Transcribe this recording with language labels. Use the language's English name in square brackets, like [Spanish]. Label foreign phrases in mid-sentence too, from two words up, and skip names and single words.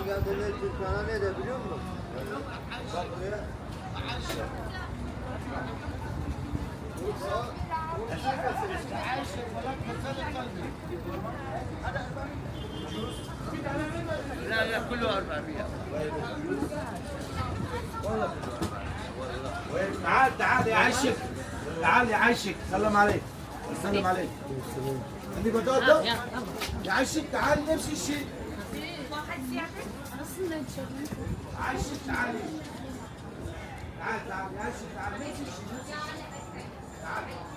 [Turkish] Senden Türkmen'e ne de biliyor musun? Bak buraya. [Arabic] لا لا كله 400. تعال يا عشق، تعال يا عشق، سلم عليك، سلم عليك. [Turkish] Hadi bakalım. Ya Ayşik [Arabic] تعال نفس الشيء. عشق تعال. تعال تعال يا عشق تعال نفس الشيء. تعال.